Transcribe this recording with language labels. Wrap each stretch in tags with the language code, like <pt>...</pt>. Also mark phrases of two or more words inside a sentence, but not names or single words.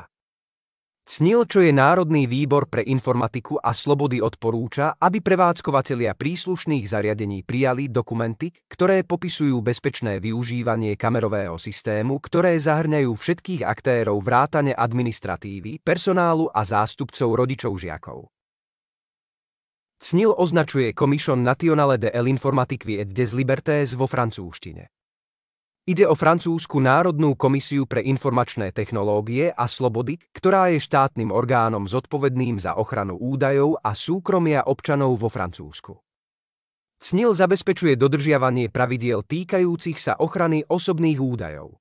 <sk>CNIL, čo je Národný výbor pre informatiku a slobody, odporúča, aby prevádzkovatelia príslušných zariadení prijali dokumenty, ktoré popisujú bezpečné využívanie kamerového systému, ktoré zahŕňajú všetkých aktérov vrátane administratívy, personálu a zástupcov rodičov žiakov. CNIL označuje Commission nationale de l'informatique et des libertés vo francúzštine. Ide o francúzsku Národnú komisiu pre informačné technológie a slobody, ktorá je štátnym orgánom zodpovedným za ochranu údajov a súkromia občanov vo Francúzsku. CNIL zabezpečuje dodržiavanie pravidiel týkajúcich sa ochrany osobných údajov.</sk>